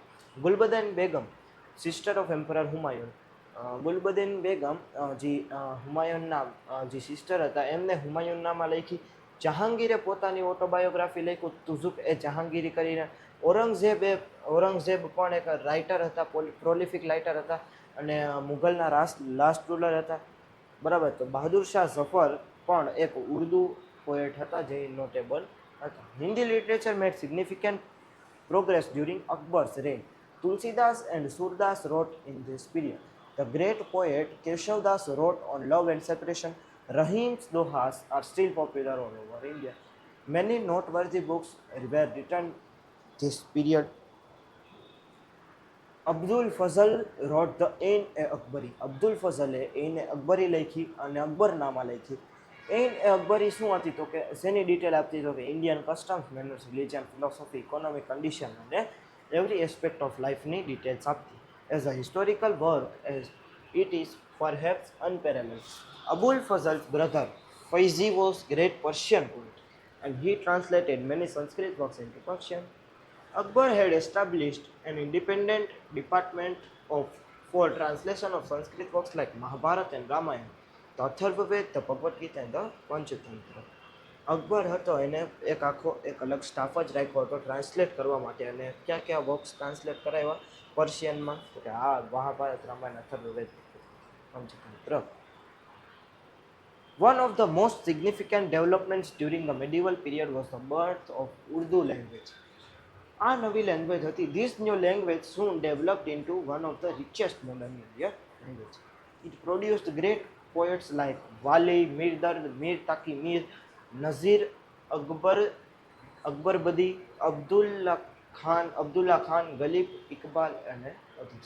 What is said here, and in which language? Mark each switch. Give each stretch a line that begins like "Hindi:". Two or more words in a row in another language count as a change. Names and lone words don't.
English: ગુલબદન બેગમ, sister of emperor હુમાયુન.
Gujarati: ગુલબદન બેગમ જે હુમાયુનના જે સિસ્ટર હતા એમને હુમાયુનનામા લખી. જહાંગીરે પોતાની ઓટોબાયોગ્રાફી લખ્યું તુઝુક-એ-જહાંગીરી કરીને. ઔરંગઝેબ પણ એક રાઇટર હતા,
English: prolific writer
Gujarati: હતા અને મુઘલના
English: last ruler
Gujarati: હતા. બરાબર. તો બહાદુર શાહ ઝફર પણ એક ઉર્દુ પોએટ હતા જે નોટેબલ હતા.
English: Hindi literature made significant progress during Akbar's reign. Tulsidas and Surdas wrote in this period. The great poet Keshavdas wrote on love and separation. Rahim's dohas are still popular all over India. Many noteworthy books were written this period.
Gujarati: અબ્દુલ ફઝલ
English: wrote the Ain-e-Akbari.
Gujarati: અબ્દુલ ફઝલે Ain-e-Akbari લખી અને અકબરનામા લખી. Ain-e-Akbari શું હતી? તો કે શેની ડિટેલ આપતી? તો કે
English: Indian customs, manners, religion, philosophy, economic condition
Gujarati: અને
English: every aspect of life
Gujarati: ની details આપતી.
English: As a historical work, as it is perhaps unparalleled. Abul Fazl's brother Faizi was great Persian poet, and he translated many Sanskrit works into Persian. Akbar had established an independent department for translation of Sanskrit works like Mahabharata and Ramayana, the Atharvaved, the Bhagavad Gita and the Panchatantra.
Gujarati: અકબર હતો એને એક અલગ સ્ટાફ જ રાખ્યો હતો ટ્રાન્સલેટ કરવા માટે. અને ક્યાં વર્ક્સ ટ્રાન્સલેટ કરાવ્યા પર્શિયનમાં? તો કે મહાભારત, રામાયણ, અથર્વવેદ, પંચતંત્ર.
English: One of the most significant developments during the medieval period was the birth of Urdu language.
Gujarati: આ નવી લેંગ્વેજ હતી.
English: This new language soon developed into one of the richest modern Indian language. It produced great poets like Wali, Mir Dard, Mir Taqi Mir, Nazir, Akbar, Akbarbadi, Abdullah Khan, Ghalib, Iqbal, and others.